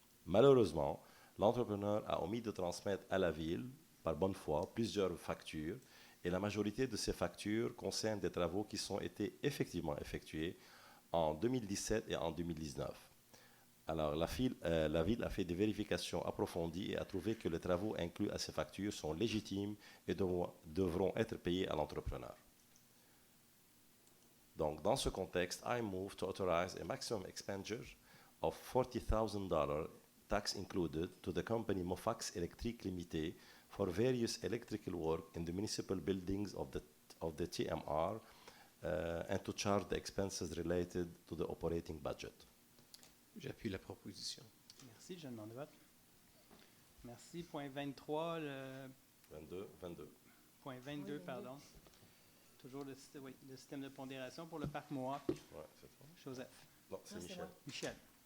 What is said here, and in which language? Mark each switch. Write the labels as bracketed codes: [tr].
[fr] Malheureusement, l'entrepreneur a omis de transmettre à la ville, par bonne foi, plusieurs factures, et la majorité de ces factures concernent des travaux qui ont été effectivement effectués en 2017 et en 2019. Alors, la ville a fait des vérifications approfondies et a trouvé que les travaux inclus à ces factures sont légitimes et devront être payés à l'entrepreneur. Donc, dans ce contexte, [en] I move to authorize a maximum expenditure of $40,000, tax included, to the company Mofax Electric Limited for various electrical work in the municipal buildings of the TMR and to charge the expenses related to the operating budget. [fr] J'appuie la proposition. Merci, je demande le vote. Merci. Point 23, le... 22. Point 22, pardon. Toujours le système de pondération pour le parc Mohawk. Oui, c'est ça. Joseph. Non, c'est Michel. Michel.